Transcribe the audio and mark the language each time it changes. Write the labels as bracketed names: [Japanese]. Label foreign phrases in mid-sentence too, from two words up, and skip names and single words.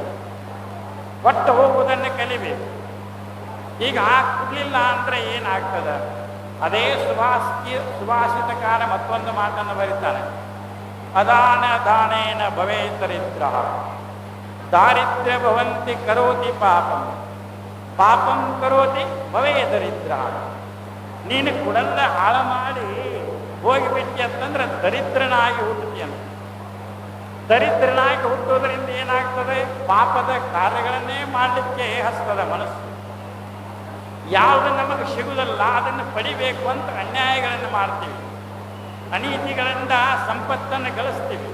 [Kannada] ಕೊಟ್ಟು ಹೋಗುವುದನ್ನು ಕಲಿಬೇಕು. ಈಗ ಕೊಡಲಿಲ್ಲ ಅಂದ್ರೆ ಏನಾಗ್ತದೆ, ಅದೇ ಸುಭಾಷಿತಕಾರ ಮತ್ತೊಂದು ಮಾತನ್ನು ಬರೀತಾನೆ, [Sanskrit] ಅದಾನ ದಾನೇನ ಭವೇ ದರಿದ್ರ, ದಾರಿದ್ರ್ಯ ಭವಂತಿ ಕರೋತಿ ಪಾಪಂ, ಪಾಪಂ ಕರೋತಿ ಭವೇ ದರಿದ್ರ. [Kannada] ನೀನು ಕುಡಲ್ಲ ಹಾಳು ಮಾಡಿ ಹೋಗಿಬಿಟ್ಟಿ ಅಂತಂದ್ರೆ ದರಿದ್ರನಾಗಿ ಹುಟ್ಟುತ್ತಿ ಅಂತ. ದರಿದ್ರನಾಗಿ ಹುಟ್ಟೋದ್ರಿಂದ ಏನಾಗ್ತದೆ, ಪಾಪದ ಕಾರ್ಯಗಳನ್ನೇ ಮಾಡಲಿಕ್ಕೆ ಹಸ್ತದ ಮನಸ್ಸು. ಯಾವುದು ನಮಗೆ ಸಿಗುವುದಲ್ಲ ಅದನ್ನು ಪಡಿಬೇಕು ಅಂತ ಅನ್ಯಾಯಗಳನ್ನು ಮಾಡ್ತೀವಿ, ಅನೀತಿಗಳಿಂದ ಸಂಪತ್ತನ್ನು ಗಳಿಸ್ತೀವಿ.